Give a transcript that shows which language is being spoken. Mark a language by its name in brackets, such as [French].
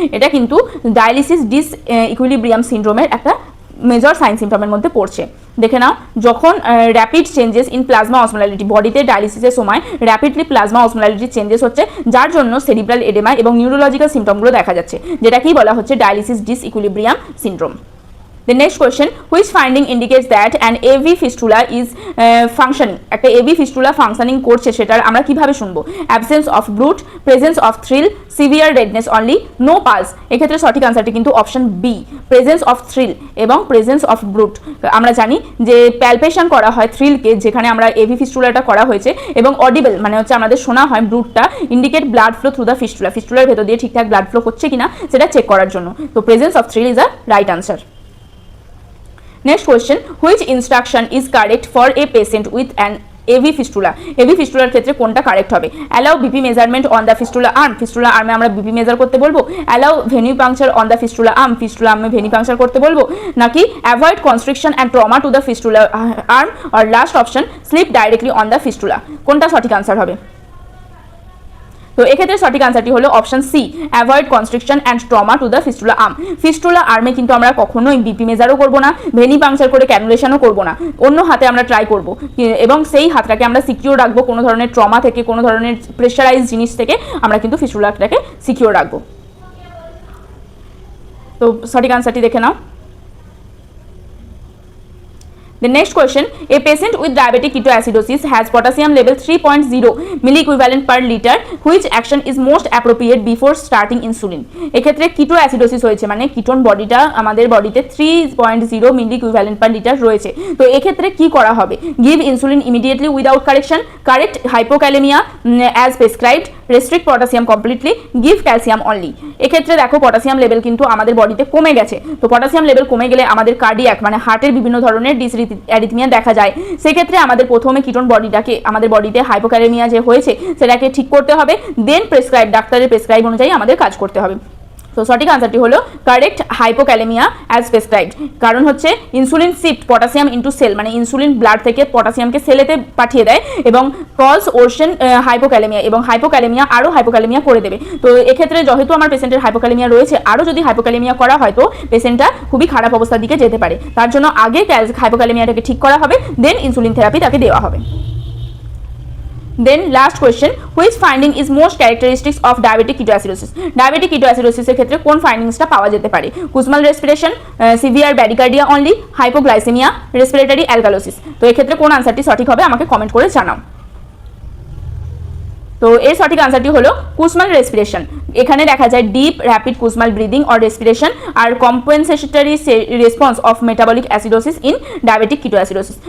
[Bangla] এটা কিন্তু dialysis dish equilibrium সিনড্রোমের একটা মেজর সাইন সিমটমের মধ্যে পড়ছে। দেখে নাও, যখন rapid changes in plasma osmolarity, বডিতে ডায়ালিসিসের সময় র্যাপিডলি প্লাজমা অসমোলারিটি চেঞ্জেস হচ্ছে, যার জন্য সেরিব্রাল এডেমা এবং নিউরোলজিক্যাল সিমটমগুলো দেখা যাচ্ছে, যেটা কি বলা হচ্ছে dialysis dish equilibrium syndrome. [English] The next question, which finding indicates that an AV fistula is functioning? [Bangla] একটা AV fistula functioning করছে সেটার আমরা কিভাবে শুনবো? [English] Absence of blood, presence of thrill, severe redness only, no pulse. [Bangla] এক্ষেত্রে সঠিক আনসারটি কিন্তু option B, presence of thrill এবং প্রেজেন্স অফ ব্লুড। আমরা জানি যে প্যালপেশন করা হয় থ্রিলকে, যেখানে আমরা এভি ফিস্টুলাটা করা হয়েছে, এবং অডিবল মানে হচ্ছে আমাদের শোনা হয় ব্লুডটা, indicate blood flow through the fistula, ফিস্টুলার ভেতর দিয়ে ঠিকঠাক ব্লাড ফ্লো হচ্ছে কিনা সেটা চেক করার জন্য। [English] তো presence of thrill is a right answer. Next question, which instruction is correct for a patient with an AV fistula? [Bangla] AV fistular ক্ষেত্রে কোনটা কারেক্ট হবে? [English] Allow BP measurement on the [Bangla] fistula arm, fistula arm এ আমরা BP measure করতে বলবো। [English] Allow venipuncture on the [Bangla] fistula arm, fistula arm A venipuncture করতে বলবো, [English] নাকি avoid constriction and trauma to the fistula arm, or last option sleep directly on the fistula? [Bangla] কোনটা সঠিক answer হবে? তো এক্ষেত্রে সঠিক আনসারটি হলো option C, [English] Avoid constriction and trauma to the fistula arm. [Bangla] Fistula আর্মে কিন্তু আমরা কখনোই বিপি মেজারও করবো না, ভেনি পাংচার করে ক্যানুলেশনও করবো না, অন্য হাতে আমরা ট্রাই করব, এবং সেই হাতটাকে আমরা সিকিউর রাখবো কোনো ধরনের ট্রমা থেকে, কোনো ধরনের প্রেশারাইজ জিনিস থেকে আমরা কিন্তু ফিস্টুলাটাকে সিকিউর রাখবো। তো সঠিক আনসারটি দেখে নাও। [English] The next question, a patient with diabetic ketoacidosis has potassium level 3.0 milliequivalent per liter. Which action is most appropriate before starting insulin? [Bangla] এক্ষেত্রে কিটোঅ্যাসিডোসিস হয়েছে মানে কিটোন বডিটা আমাদের বডিতে 3.0 milliequivalent per liter রয়েছে। তো এক্ষেত্রে কি করা হবে? [English] Give insulin immediately without correction, correct hypokalemia as prescribed, restrict potassium completely, give calcium only. [Bangla] এক্ষেত্রে দেখো পটাশিয়াম লেভেল কিন্তু আমাদের বডিতে কমে গেছে। তো পটাশিয়াম লেভেল কমে গেলে আমাদের কার্ডিয়াক মানে হার্টের বিভিন্ন ধরনের অ্যারিথমিয়া দেখা যায়। সেক্ষেত্রে আমাদের প্রথমে কিটোন বডিটাকে, আমাদের বডিতে হাইপোক্যালেমিয়া যে হয়েছে সেটাকে ঠিক করতে হবে, দেন প্রেসক্রাইব, ডাক্তারের প্রেসক্রাইব অনুযায়ী আমাদের কাজ করতে হবে। তো সঠিক আনসারটি হলো [English] Correct hypokalaemia as prescribed. [Bangla] কারণ হচ্ছে [English] insulin shift potassium into cell, [Bangla] মানে ইনসুলিন ব্লাড থেকে পটাশিয়ামকে সেলেতে পাঠিয়ে দেয় এবং [English] cause worsen hypokalaemia, [Bangla] এবং হাইপোক্যালেমিয়া আরও হাইপোক্যালেমিয়া করে দেবে। তো এক্ষেত্রে যেহেতু আমার পেশেন্টের হাইপোক্যালেমিয়া রয়েছে, আরও যদি হাইপোক্যালেমিয়া করা হয় তো পেশেন্টটা খুবই খারাপ অবস্থার দিকে যেতে পারে। তার জন্য আগে হাইপোক্যালেমিয়াটাকে ঠিক করা হবে, দেন ইনসুলিন থেরাপি তাকে দেওয়া হবে। [English] Then last question, which finding is most characteristics of diabetic ketoacidosis? [Bangla] Diabetic ketoacidosis এর ক্ষেত্রে কোন ফাইন্ডিংসটা পাওয়া যেতে পারে? কুসমাল respiration, severe ব্যাডিকার্ডিয়া only, hypoglycaemia, respiratory alkalosis. তো এক্ষেত্রে কোন আনসারটি সঠিক হবে আমাকে কমেন্ট করে জানাও। তো এর সঠিক আনসারটি হলো কুসমাল রেসপিরেশন। এখানে দেখা যায় [English] Deep rapid Kussmaul breathing or respiration আর compensatory response of metabolic acidosis in diabetic ketoacidosis.